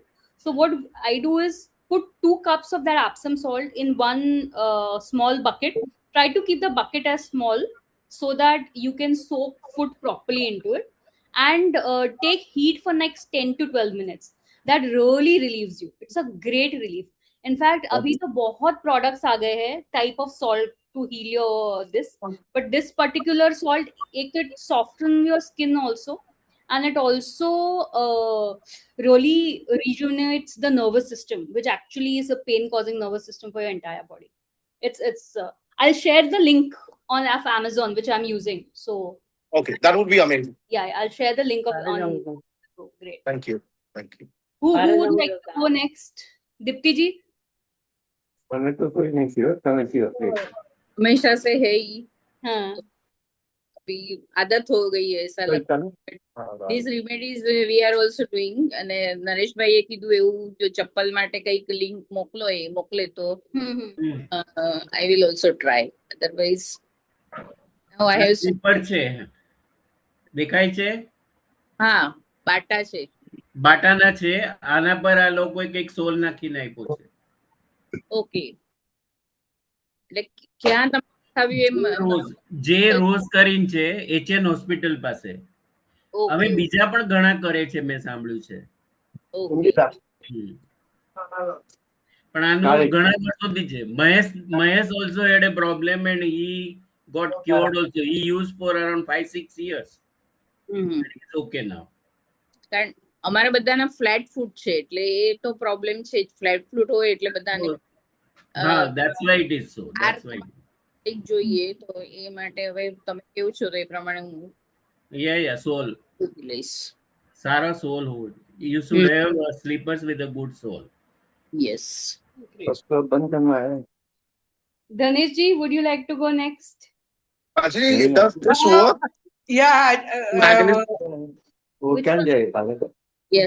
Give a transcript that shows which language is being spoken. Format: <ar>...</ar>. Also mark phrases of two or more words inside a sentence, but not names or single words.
<en>So what I do is put 2 cups of that Epsom salt in one small bucket. Try to keep the bucket as small so that you can soak food properly into it, and take heat for next 10 to 12 minutes. That really relieves you. It's a great relief.</en> <hi>इनफैक्ट अभी तो बहुत प्रोडक्ट्स आ गए हैं</hi> <en>type of salt to heal your this, but this particular salt,</en> <hi>एक तो</hi> <en>it soften your skin also, and it also really rejuvenates the nervous system, which actually is a pain causing nervous system for your entire body. It's I'll share the link on Amazon which I'm using, so Okay, that would be amazing. yeah, I'll share the link of on. Paragamma. Oh, great. Thank you. Thank you. Who would Paragamma. like to go next? Dipti ji?</en> <hi>हमेशा से है ही, हाँ. अभी आदत हो गई है ऐसा लगता है.</hi> <en>These remedies we are also doing.</en> <gu>અને નરેશભાઈએ કીધું એવું જો ચપ્પલ માટે કઈક લિંક મોકલો એ મોકલે તો</gu> <en>I will also try. Otherwise, now I have</en> <gu>સ્લીપર છે, દેખાય છે, હા બાટા છે. બાટાના છે. આના પર આ લોકોએ કંઈક સોલ નાખીને આપ્યો છે. ઓકે, એટલે ક્યાં તમે ખાવ્યું એમ? જે રોઝ કરીને છે HN હોસ્પિટલ પાસે. હવે બીજા પણ ઘણા કરે છે, મેં સાંભળ્યું છે. પણ આનું ઘણા વર્ષોથી છે.</gu> <en>મહેશ also had a problem and he got cured also. He used for around 5-6 years. It's okay now.</en> <gu>કારણ અમારા બધાના</gu> <en>flat foot</en> <gu>છે એટલે એ તો પ્રોબ્લેમ છે.</gu> <en>flat foot</en> <gu>હોય એટલે બધાને હા,</gu> <en>that's why it is so. That's why.</en> <gu>એક જોઈએ તો એ માટે હવે તમે કેવું છો તો એ પ્રમાણે હું</gu> <en>Yeah, soul.</en> <gu>લઈશ. સારા soul હોવું.</gu> <en>You should have sleepers with a good soul. Yes. Dhanesh ji, would you like to go next? Actually, does this work? Yeah. Which one? Yes.</en>